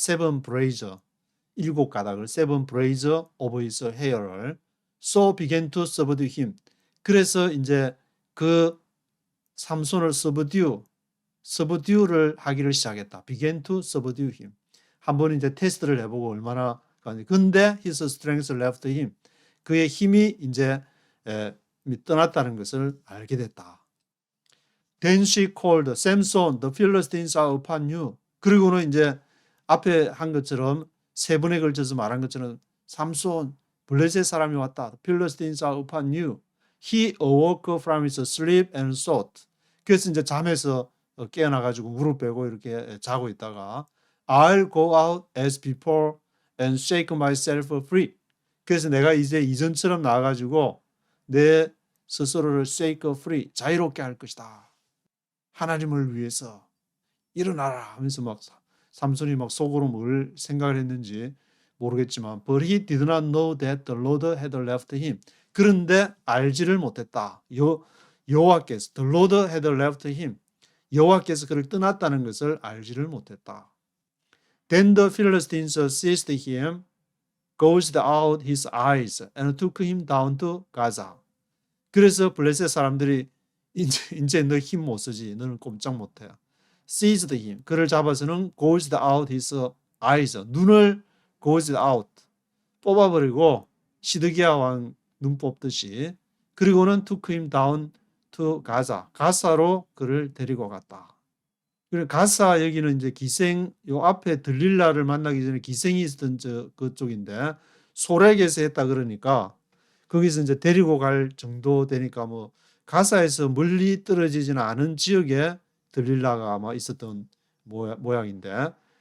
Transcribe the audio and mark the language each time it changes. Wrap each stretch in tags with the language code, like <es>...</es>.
<en>7 braids,</en> <ko>7가닥을</ko> <en>7 braids of his hair를 so began to subdue him.</en> <ko>그래서 이제 그 삼손을 subdue를 하기를 시작했다.</ko> <en>began to subdue him.</en> <ko>한번 이제 테스트를 해보고 얼마나 근데</ko> <en>his strength left him.</en> <ko>그의 힘이 이제 떠났다는 것을 알게 됐다.</ko> <en>Then she called, Samson, the Philistines are upon you.</en> <ko>그리고는 이제 앞에 한 것처럼 3번에 걸쳐서 말한 것처럼 삼손, 블레셋 사람이 왔다.</ko> <en>The Philistines are upon you. He awoke from his sleep and thought.</en> <ko>그래서 이제 잠에서 깨어나가지고 무릎 빼고 이렇게 자고 있다가</ko> <en>I'll go out as before and shake myself free.</en> <ko>그래서 내가 이제 이전처럼 나와가지고 내 스스로를</ko> <en>shake free,</en> <ko>자유롭게 할 것이다. 하나님을 위해서 일어나라 하면서 막 삼손이 막 속으로 뭘 생각을 했는지 모르겠지만</ko> <en>But he did not know that the Lord had left him.</en> <ko>그런데 알지를 못했다. 여호와께서</ko> <en>The Lord had left him.</en> <ko>여호와께서 그를 떠났다는 것을 알지를 못했다.</ko> <en>Then the Philistines seized him, gouged out his eyes, and took him down to Gaza.</en> <ko>그래서 블레셋 사람들이 이제 너 힘 못 쓰지. 너는 꼼짝 못해.</ko> <en>Seized him.</en> <ko>그를 잡아서는</ko> <en>gouged out his eyes.</en> <ko>눈을</ko> <en>gouged out.</en> <ko>뽑아버리고 시드기야 왕 눈 뽑듯이. 그리고는</ko> <en>took him down to Gaza.</en> <ko>가사로 그를 데리고 갔다. 그리고 가사 여기는 이제 요 앞에 들릴라를 만나기 전에 기생이 있었던 그쪽인데 소렉에서 했다 그러니까 거기서 이제 데리고 갈 정도 되니까 뭐 가사에서 멀리 떨어지지는 않은 지역에 들릴라가 아마 있었던 모양인데</ko>